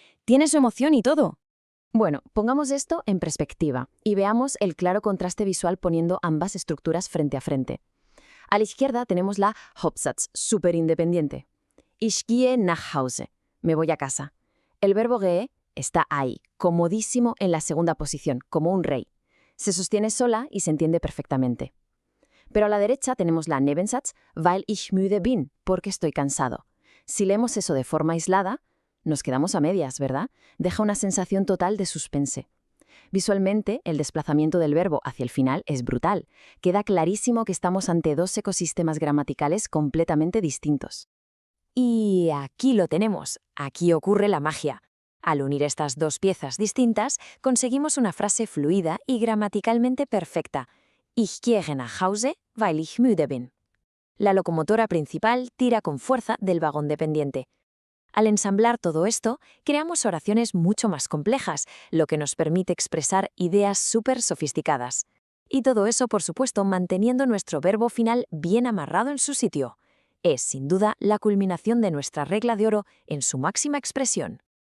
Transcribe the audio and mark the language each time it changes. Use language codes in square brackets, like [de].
[es] Tiene su emoción y todo. Bueno, pongamos esto en perspectiva y veamos el claro contraste visual poniendo ambas estructuras frente a frente. A la izquierda tenemos la Hauptsatz, súper independiente. [de] Ich gehe nach Hause, [es] me voy a casa. El verbo gehe está ahí, comodísimo en la segunda posición, como un rey. Se sostiene sola y se entiende perfectamente. Pero a la derecha tenemos la Nebensatz, [de] weil ich müde bin, [es] porque estoy cansado. Si leemos eso de forma aislada, nos quedamos a medias, ¿verdad? Deja una sensación total de suspense. Visualmente, el desplazamiento del verbo hacia el final es brutal. Queda clarísimo que estamos ante 2 ecosistemas gramaticales completamente distintos. Y aquí lo tenemos. Aquí ocurre la magia. Al unir estas 2 piezas distintas, conseguimos una frase fluida y gramaticalmente perfecta. [de] Ich gehe nach Hause, weil ich müde bin. [es] La locomotora principal tira con fuerza del vagón dependiente. Al ensamblar todo esto, creamos oraciones mucho más complejas, lo que nos permite expresar ideas súper sofisticadas. Y todo eso, por supuesto, manteniendo nuestro verbo final bien amarrado en su sitio. Es, sin duda, la culminación de nuestra regla de oro en su máxima expresión.